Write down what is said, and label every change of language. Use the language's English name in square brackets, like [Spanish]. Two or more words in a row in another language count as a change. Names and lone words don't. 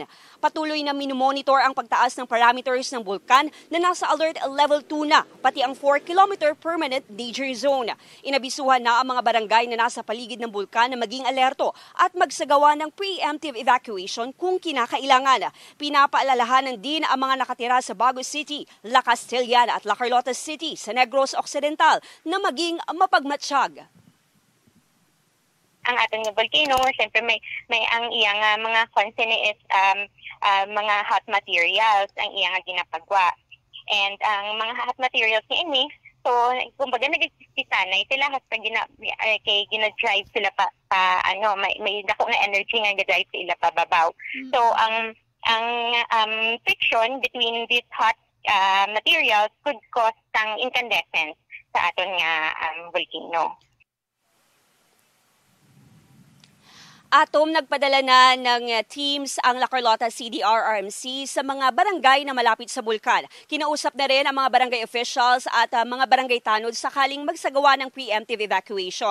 [Filipino] Patuloy na minomonitor ang pagtaas ng parameters ng bulkan na nasa Alert Level 2 na, pati ang 4-kilometer permanent danger zone. Inabisuhan na ang mga barangay na nasa paligid ng bulkan na maging alerto at magsagawa ng [English] preemptive evacuation [Filipino] kung kinakailangan. Pinapaalalahanan din ang mga nakatira sa Bago City, La Castellana at La Carlota City sa Negros Occidental na maging mapagmatsyag. [Hiligaynon] Ang ating volcano, siyempre may ang iyang mga [English] concern is [Hiligaynon] mga [English] hot materials [Hiligaynon] ang iyang ginapagwa. And ang mga [English] hot materials [Hiligaynon] ni ini, so kumbaga nag-exista na sila hasta gina-drive sila pa may dako na energy nga ga-drive sila pa babaw. [English] So ang friction between these hot materials could cause ang incandescence [Hiligaynon] sa aton nga [English] volcano. [Filipino] Nagpadala na ng teams ang La Carlota CDR-RMC sa mga barangay na malapit sa bulkan. Kinausap na rin ang mga [English] barangay officials [Filipino] at mga barangay tanod sakaling magsagawa ng [English] preemptive evacuation.